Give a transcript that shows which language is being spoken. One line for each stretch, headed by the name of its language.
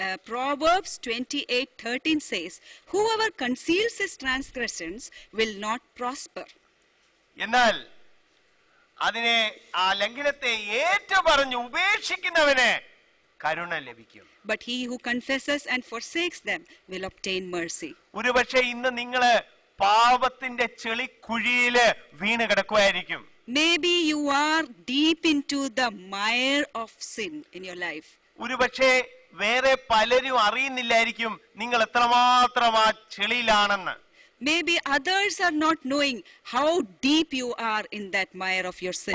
English: Proverbs 28:13 says, whoever conceals his transgressions will not prosper.
Malayalam: എന്നാൽ അതിനെ ആ ലംഘനത്തെ ഏറ്റുപറഞ്ഞ് ഉപേക്ഷിക്കുന്നവന് കരുണ ലഭിക്കും.
English: But he who confesses and forsakes them will obtain mercy.
Malayalam: ഒരുപക്ഷെ ഇന്ന് നിങ്ങള് പാപത്തിന്റെ ചെളിക്കുഴിയില് വീണ് കിടക്കുമായിരിക്കും.
English: Maybe you are deep into the mire of sin in your life.
Malayalam: ഒരുപക്ഷെ വേറെ പലരും അറിയുന്നില്ലായിരിക്കും നിങ്ങൾ എത്രമാത്രം ആ ചെളിയിലാണെന്ന്.
English: Maybe others are not knowing how deep you are in that mire of your sin.